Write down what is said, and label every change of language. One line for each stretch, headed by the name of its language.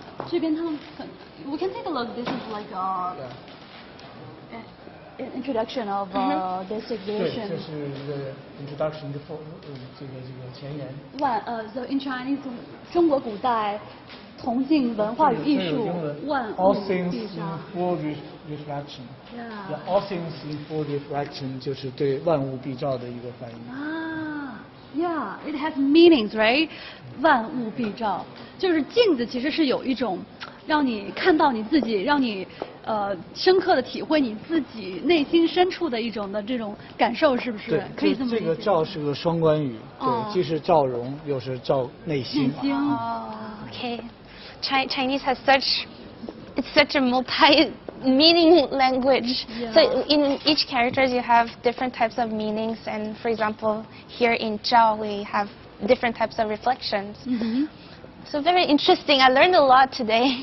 Chinese: 这边他们
English: we can take a look. This is like an introduction of this exhibition.
Chinese: 对，这是一个 introduction 这个前言。
English: So in Chinese,
Chinese: 中国古代铜镜文化与艺术，万物
English: All things in full reflection. Yeah. All things in full reflection
Chinese: 就是对万物必照的一个翻译。
English: Yeah, it has meanings, right?
Chinese: 万物必照，就是镜子其实是有一种让你看到你自己，让你深刻的体会你自己内心深处的一种的这种感受，是不是？对，可以这么理解。这个照是个双关语，对，既是照容，又是照内心。
English: Okay, Chinese has such a multi-meaning language. Yeah. So in each character you have different types of meanings, and for example, here in Zhao we have different types of reflections. So very interesting. I learned a lot today.